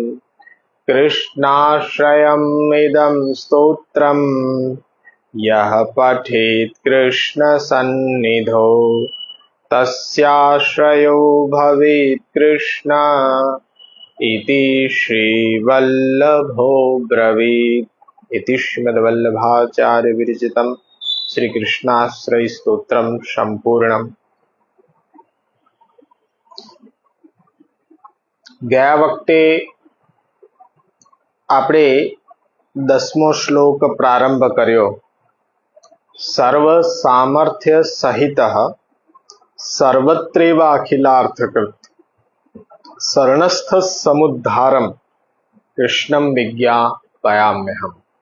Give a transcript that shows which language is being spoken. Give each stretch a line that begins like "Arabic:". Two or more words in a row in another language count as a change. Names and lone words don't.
Sanskrit: कृष्णाश्रयमिदं स्तोत्रम् यः पठेत् कृष्णसन्निधौ तस्याश्रयो भवेत् कृष्ण इति श्रीवल्लभो ब्रवीत्। इति श्रीमद्वल्लभाचार्य विरचितं श्रीकृष्णाश्रय स्तोत्रम संपूर्णम।
Gujarati: ગયા વખતે આપણે 10મો શ્લોક પ્રારંભ કર્યો.
Sanskrit: સર્વ સામર્થ્ય સહિત સર્વત્રેવ અખિલાર્થકૃત શરણસ્થ સમુદ્ધારમ કૃષ્ણમ વિજ્ઞાપયામ્યહમ.